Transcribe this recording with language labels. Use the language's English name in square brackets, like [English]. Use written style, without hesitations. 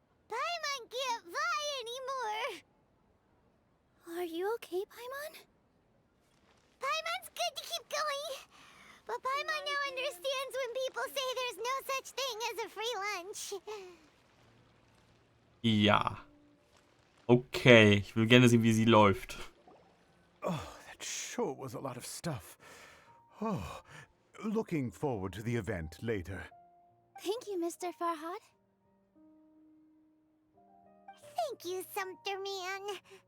[English] Paimon can't fly anymore. Are you okay, Paimon? Paimon's good to keep going. But Paimon now understands when people say there's no such thing as a free lunch. Ja. [German] Okay, ich will gerne sehen, wie sie läuft. [English] Oh, that sure was a lot of stuff. Oh, looking forward to the event later. Thank you, Mr. Farhad. Thank you, Sumpter Man.